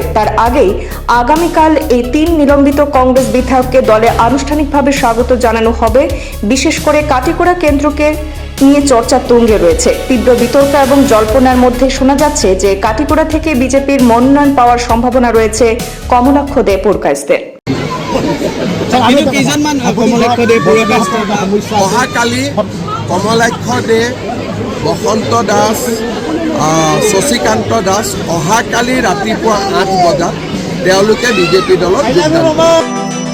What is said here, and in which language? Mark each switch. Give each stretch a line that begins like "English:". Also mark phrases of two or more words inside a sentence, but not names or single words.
Bangla: তার আগেই আগামীকাল এই 3 নিলম্বিত কংগ্রেস বিধায়ককে দলে আনুষ্ঠানিকভাবে স্বাগত জানানো হবে। বিশেষ করে কাটিগড়া কেন্দ্রকে নিয়ে চর্চা তুঙ্গে রয়েছে। তীব্র বিতর্ক এবং জল্পনার মধ্যে শোনা যাচ্ছে যে কাটিগড়া থেকে বিজেপির মনোনয়ন পাওয়ার সম্ভাবনা রয়েছে কমলাক্ষ দে পুরকায়েস্তের।
Assamese: অহাকালি কমলাক্ষ দে, বসন্ত দাস, শশীকান্ত দাস অহাকালি ৰাতিপুৱা 8 বজাত তেওঁলোকে বিজেপি দলত যোগদান কৰিব।